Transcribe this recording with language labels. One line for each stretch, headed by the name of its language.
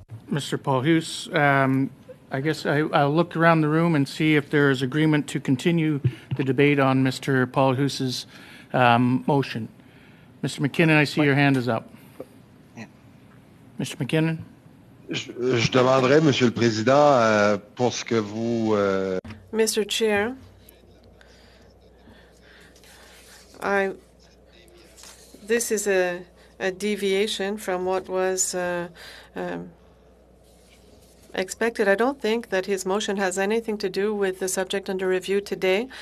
English: Mr. Paul Hughes, I guess I'll look around the room and see if there is agreement to continue the debate on Mr. Paul Hughes's motion. Mr. McKinnon, I see your hand is up. Mr. McKinnon?
French: Je demanderais, Monsieur le Président, pour ce que vous...
English: Mr. Chair, this is a deviation from what was expected. I don't think that his motion has anything to do with the subject under review today.